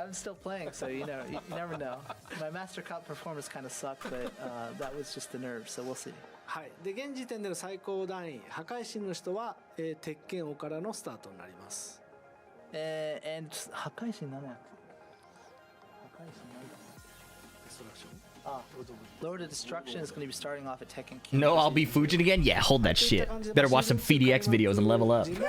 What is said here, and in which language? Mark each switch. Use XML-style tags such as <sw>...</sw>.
<en>I'm still playing, so you never know. My Master Cup performance kind of sucked, but that was just the nerves, so we'll see.</en> <ja>はい、で現時点での最高段位破壊神の人は、鉄拳王からのスタートになります。</ja> <en>And</en> <ja>破壊神何や破壊神何だ</ja> <en>Lord of Destruction is going to be starting off at Tekken. No, I'll be Fujin again? Yeah, hold that shit. Better watch some PhiDX videos and level up.</en>